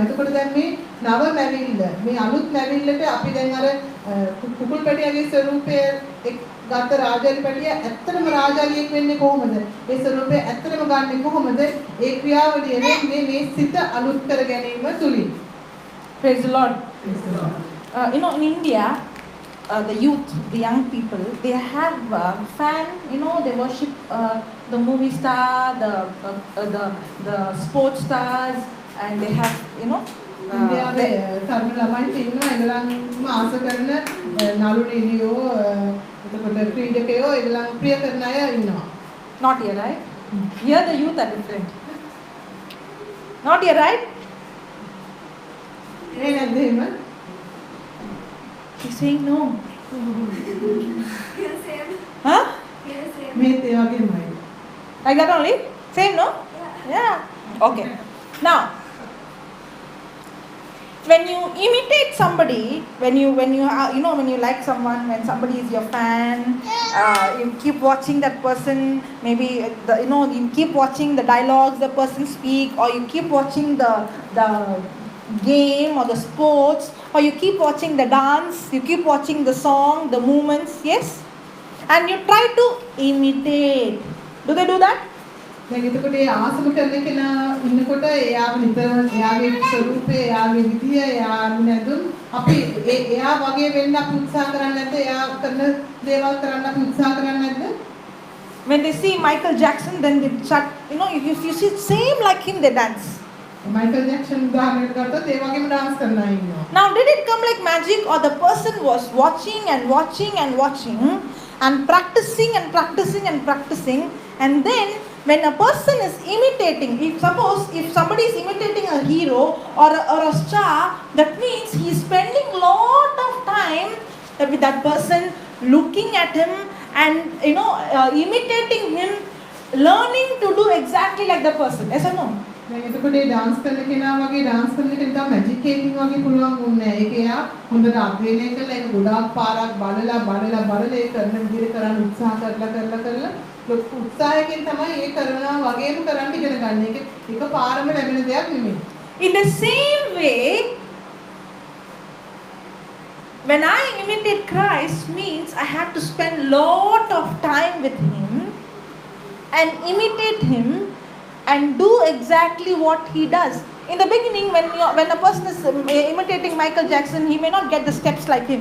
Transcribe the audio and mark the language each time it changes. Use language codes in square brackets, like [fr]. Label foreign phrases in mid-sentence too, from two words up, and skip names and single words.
[si] එතකොට දැන් මේ නව මැවිල්ල මේ අලුත් මැවිල්ලට අපි දැන් අර කුකුල් පැටියාගේ ස්වරූපය ගත රාජාලි පැටියා ඇත්තටම රාජාලියෙක් වෙන්නේ කොහොමද? ඒ ස්වරූපය ඇත්තටම ගන්නෙ කොහොමද? ඒ ක්‍රියාවලිය වෙන්නේ මේ සිත අලුත් කර ගැනීම තුලින්. [en] Praise the Lord. In India, the youth, the young people, they have fan, they worship the movie star, the sports stars, and they have, [si] ඉන්දියාවේ තරුණ ළමයින්ට ඉන්නවා ඒගොල්ලන්ම ආස කරන නළු නිළියෝ එතකොට ක්‍රීඩකයෝ ඒගොල්ලන් ප්‍රිය කරන අය ඉන්නවා. [en] not here, right? Here the youth are different. Not here, right? [si] ඒ නැද්ද එහෙම? [en] He's saying no. Yes, same. Huh? Yes, same. [si] මේත් ඒ වගේමයි. [en] Like that only? Same, no? Yeah. Okay. Now, when you imitate somebody, when you like someone, when somebody is your fan, you keep watching that person. Maybe you keep watching the dialogues the person speak, or you keep watching the game or the sports, or you keep watching the dance, you keep watching the song, the movements. Yes, and you try to imitate. Do they do that? [si] දැන් එතකොට ඒ ආසම කරන කෙනා ඉන්නකොට එයාව නිතර එයාගේ ස්වරූපේ එයාගේ විදිය එයාගේ නැදුම් අපි එයා වගේ වෙන්න අපි උත්සාහ කරන්නේ නැද්ද එයා කරන දේවල් කරන්න අපි උත්සාහ කරන්නේ නැද්ද [en] When they see Michael Jackson, then they start, if you see same like him, they dance. [si] මයිකල් ජැක්සන් උදාහරණයක් ගත්තොත් ඒ වගේම dance කරන අය ඉන්නවා. [en] Now, did it come like magic, or the person was watching and watching and watching and practicing and practicing and practicing, and then when a person is imitating, if somebody is imitating a hero or a star, that means he is spending lot of time with that person, looking at him and imitating him, learning to do exactly like the person. Yes or no? [si] දැන් එතකොට ඒ dance කරන කෙනා වගේ dance කරන කෙනා මැජික් එකකින් වගේ පුළුවන් වුණේ නැහැ. ඒක එයා හොඳට අධ්‍යයනය කරලා ඒක ගොඩාක් පාරක් බලලා ඒ කරන විදිහට කරන්න උත්සාහ කරලා ලොකු උත්සාහයකින් තමයි ඒ කරනවා වගේම කරන්න ඉගෙන ගන්න. ඒක පාරම ලැබෙන දෙයක් නෙමෙයි. [en] In the same way, when I imitate Christ means I have to spend lot of time with him and imitate him and do exactly what he does. In the beginning, when a person is imitating Michael Jackson, he may not get the steps like him.